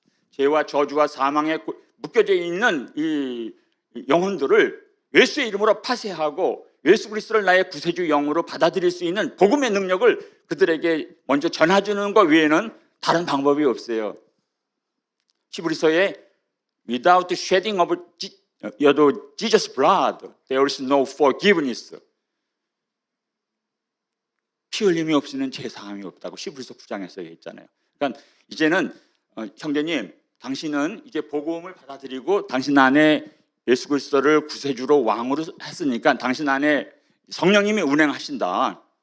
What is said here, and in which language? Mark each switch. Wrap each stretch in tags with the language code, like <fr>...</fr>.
<ko>죄와 저주와 사망에 묶여져 있는 이 영혼들을 예수의 이름으로 파쇄하고 예수 그리스도를 나의 구세주 영으로 받아들일 수 있는 복음의 능력을 그들에게 먼저 전해주는 것 외에는 다른 방법이 없어요. 히브리서에</ko> <en>Without shedding of Jesus' blood, there is no forgiveness.</en> <ko>피 흘림이 없이는 제사함이 없다고 히브리서 9장에서 얘기했잖아요. 그러니까 이제는 형제님, 당신은 이제 복음을 받아들이고 당신 안에 예수 그리스도를 구세주로 왕으로 했으니까 당신 안에 성령님이 운행하신다.</ko>